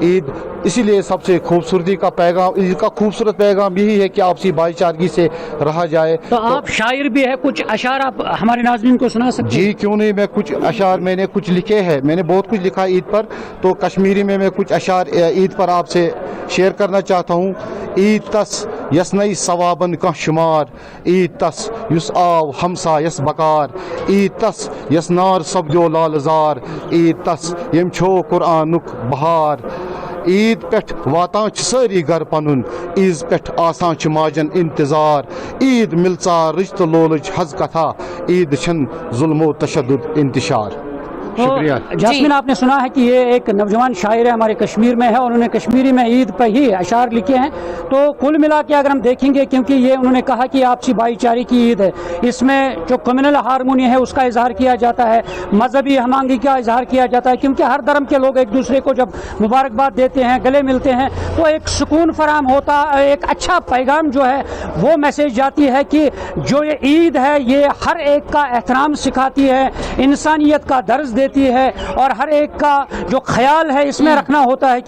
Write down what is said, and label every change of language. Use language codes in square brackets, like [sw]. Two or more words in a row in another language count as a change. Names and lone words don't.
[hi] ईद इसीलिए सबसे खूबसूरती का पैगाम, ईद का खूबसूरत पैगाम यही है कि आपसी भाईचारगी से रहा जाए। तो आप शायर भी है, कुछ अशार आप हमारे नाज़रीन को सुना सकते हैं? जी क्यों नहीं, मैं कुछ अशार मैंने कुछ लिखे हैं, मैंने बहुत कुछ लिखा ईद पर, तो कश्मीरी में मैं कुछ अशार ईद पर आपसे शेयर करना चाहता हूँ। [ks] ईद तस यसनई सवाबन का शुमार, ईद तस युस आव हमसा यस बकार, ईद तस यसनार सब्जो लालजार, ईद तस यम छो कुरानुक बहार। ईद पेठ वातां सारी घर पनुन, ईद पेठ आसान माजन इंतजार, ईद मिलसा रिश्त लोलज हज कथा, ईद शन जुल्मो तशद्दुद इंतशार। शुक्रिया। [hi] जास्मीन, आपने सुना है कि ये एक नौजवान शायर है, हमारे कश्मीर में है, और उन्होंने कश्मीरी में ईद पर ही अशार लिखे हैं। तो कुल मिला के अगर हम देखेंगे, क्योंकि ये उन्होंने कहा कि आपसी भाईचारे की ईद है, इसमें जो [en] communal harmony [hi] है उसका इजहार किया जाता है, मजहबी हमआहंगी का इजहार किया जाता है, क्योंकि हर धर्म के लोग एक दूसरे को जब मुबारकबाद देते हैं, गले मिलते हैं, तो एक सुकून फराम होता, एक अच्छा पैगाम जो है वो मैसेज जाती है कि जो ये ईद है ये हर एक का एहतराम सिखाती है, इंसानियत का दर्ज देती है, और हर एक का जो ख्याल है इसमें रखना होता है।